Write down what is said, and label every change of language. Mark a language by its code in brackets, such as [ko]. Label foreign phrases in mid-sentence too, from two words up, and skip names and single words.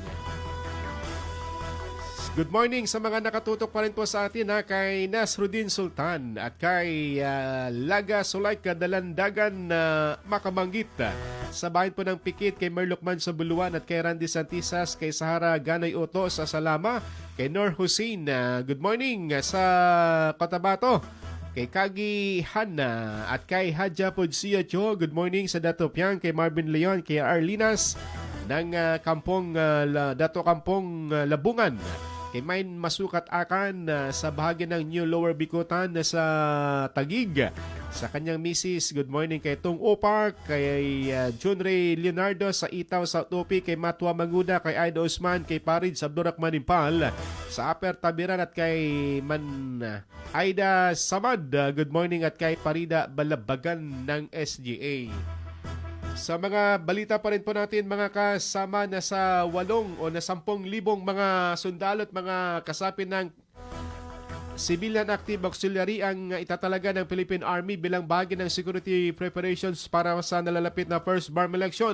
[en] Good morning [tl] sa mga nakatutok pa rin po sa atin, kay Nasruddin Sultan at kay Laga Sulaika Dalandagan Makabanggit. Sa bayan po ng Pikit, kay Merlukman sa Buluan at kay Randy Santisas, kay Sahara Ganay Oto sa Salama, kay Nor Hussein. [en] Good morning [tl] sa Cotabato. Kay Kagi Hanna at kay Hadja Podsia Cho. [en] Good morning [tl] sa Dato Piang, kay Marvin Leon, kay Arlinas ng Kampong Dato Kampong Labungan. Kay Main Masukat Akan sa bahagi ng New Lower Bikutan sa Tagig. Sa kanyang misis, [en] good morning [tl] kay Tung Opark, kay Jun Ray Leonardo sa Itaw South Opi, kay Matwa Manguda, kay Aida Usman, kay Parid sa Abdurrahman Impal, sa Aper Tabiran at kay Aida Samad. [en] Good morning [tl] at kay Parida Balabagan ng SGA. Sa mga balita pa rin po natin, mga kasama, na sa 8 o na 10,000 mga sundalo at mga kasapin ng Civilian Active Auxiliary ang itatalaga ng Philippine Army bilang bahagi ng [en] security preparations [tl] para sa nalalapit na [en] first BARM election.